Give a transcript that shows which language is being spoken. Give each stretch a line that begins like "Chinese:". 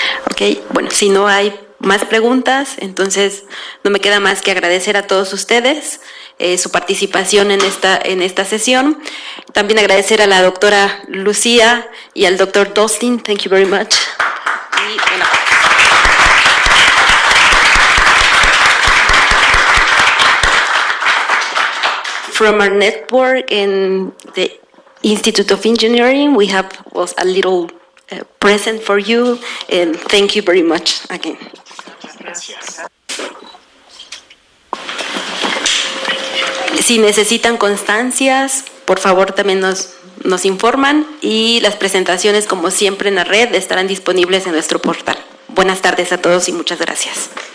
Spanish: Ok, bueno, si no hay más preguntas, entonces no me queda más que agradecer a todos ustedes su participación en esta sesión. También agradecer a la doctora Lucia y al doctor Dustin.
English: Thank you very much.
Spanish: Y, bueno,
English: from our network and the Institute of Engineering, we have a little present for you, and thank you very much again.
Spanish: Si necesitan constancias, por favor también nos informan, y las presentaciones, como siempre en la red, estarán disponibles en nuestro portal. Buenas tardes a todos y muchas gracias.